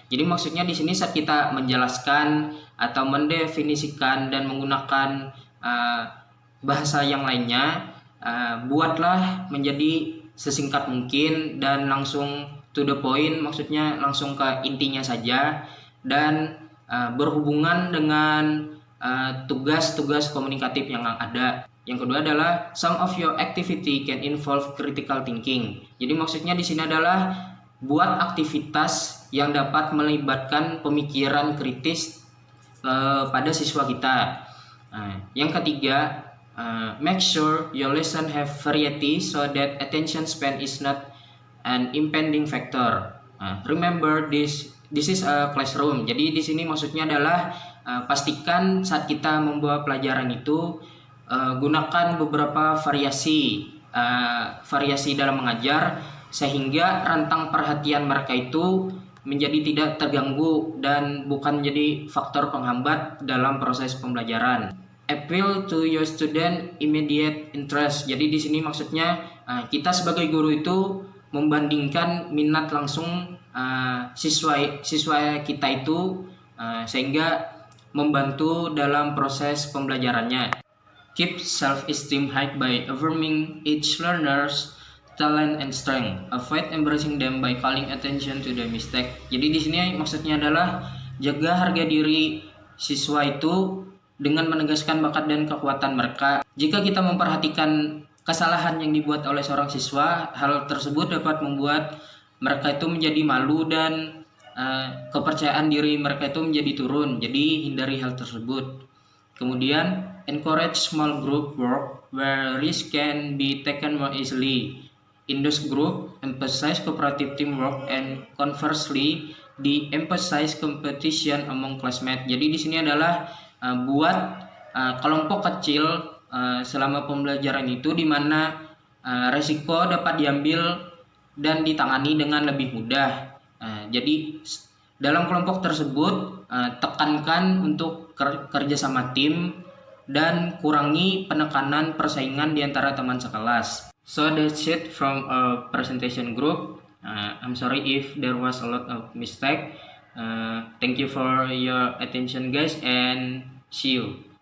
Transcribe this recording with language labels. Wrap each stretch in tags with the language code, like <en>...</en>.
<id>Jadi maksudnya di sini saat kita menjelaskan atau mendefinisikan dan menggunakan bahasa yang lainnya, buatlah menjadi sesingkat mungkin dan langsung</id> <en>to the point,</en> <id>maksudnya langsung ke intinya saja, dan berhubungan dengan tugas-tugas komunikatif yang ada. Yang kedua adalah</id> <en>some of your activity can involve critical thinking.</en> <id>Jadi maksudnya di sini adalah buat aktivitas yang dapat melibatkan pemikiran kritis pada siswa kita. Yang ketiga,</id> <en>make sure your lesson have variety so that attention span is not an impending factor. Remember this is a classroom.</en> <id>Jadi di sini maksudnya adalah pastikan saat kita membawa pelajaran itu gunakan beberapa variasi dalam mengajar sehingga rentang perhatian mereka itu menjadi tidak terganggu dan bukan menjadi faktor penghambat dalam proses pembelajaran.</id> <en>Appeal to your student immediate interest.</en> <id>Jadi di sini maksudnya kita sebagai guru itu membandingkan minat langsung siswa kita itu sehingga membantu dalam proses pembelajarannya.</id> <en>Keep self-esteem high by affirming each learner's talent and strength. Avoid embracing them by calling attention to the mistake.</en> <id>Jadi di sini maksudnya adalah jaga harga diri siswa itu dengan menegaskan bakat dan kekuatan mereka. Jika kita memperhatikan kesalahan yang dibuat oleh seorang siswa, hal tersebut dapat membuat mereka itu menjadi malu dan kepercayaan diri mereka itu menjadi turun. Jadi hindari hal tersebut. Kemudian</id> <en>encourage small group work where risk can be taken more easily. In those group, emphasize cooperative teamwork and conversely, de-emphasize competition among classmates.</en> <id>Jadi di sini adalah buat kelompok kecil selama pembelajaran itu di mana resiko dapat diambil dan ditangani dengan lebih mudah. Jadi dalam kelompok tersebut tekankan untuk kerja sama tim dan kurangi penekanan persaingan di antara teman sekelas.</id> <en>So that's it from our presentation group. I'm sorry if there was a lot of mistake. Thank you for your attention guys and see you.</en>